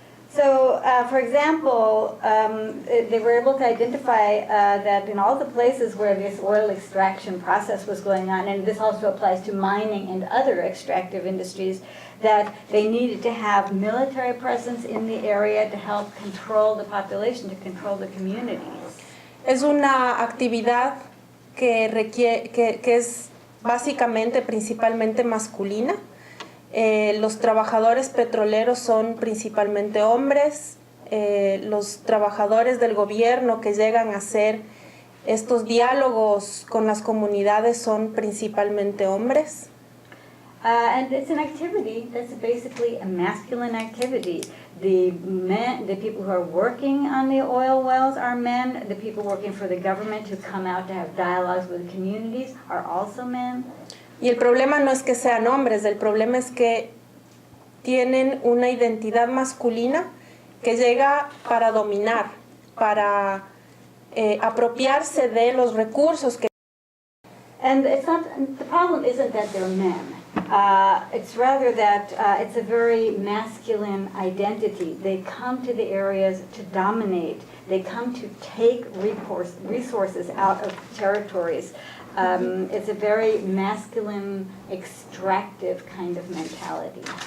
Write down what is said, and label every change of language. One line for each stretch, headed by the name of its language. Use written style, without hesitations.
English: So, for example, they were able to identify that in all the places where this oil extraction process was going on, and this also applies to mining and other extractive industries, that they needed to have military presence in the area to help control the population, to control the communities.
Spanish: Es una actividad que es básicamente, principalmente masculina. Los trabajadores petroleros son principalmente hombres. Los trabajadores del gobierno que llegan a hacer estos diálogos con las comunidades son principalmente hombres.
English: And it's an activity that's basically a masculine activity. The people who are working on the oil wells are men. The people working for the government who come out to have dialogues with the communities are also men.
Spanish: Y el problema no es que sean hombres, el problema es que tienen una identidad masculina que llega para dominar, para apropiarse de los recursos que...
English: And the problem isn't that they're men. It's rather that it's a very masculine identity. They come to the areas to dominate. They come to take resources out of territories. It's a very masculine, extractive kind of mentality.